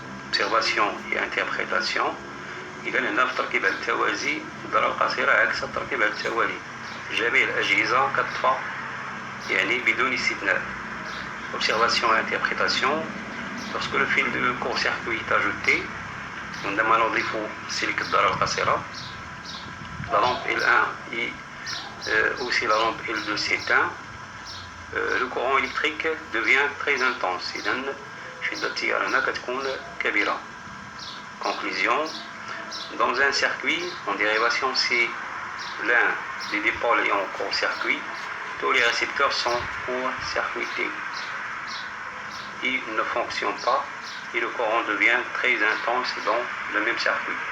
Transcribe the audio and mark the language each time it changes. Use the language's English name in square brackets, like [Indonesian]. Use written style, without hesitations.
[French] Observation et interprétation. [Arabic] إذا هنا في تركيب التوازي الدارة القصيرة عكس التركيب التوالي. جميع الأجهزة كتطفى يعني بدون استثناء. [French] Observation et interprétation. Lorsque le fil de court-circuit est ajouté, [Arabic] عندما نضيف سلك الدارة القصيرة [French] la lampe L1 et aussi la lampe L2 s'éteint, le courant électrique devient très intense. [Arabic] إذا شدة التيار هنا كتكون كبيرة. [French] Conclusion, dans un circuit en dérivation, si l'un des dipôles est en court-circuit, tous les récepteurs sont court-circuités. Ils ne fonctionnent pas et le courant devient très intense dans le même circuit.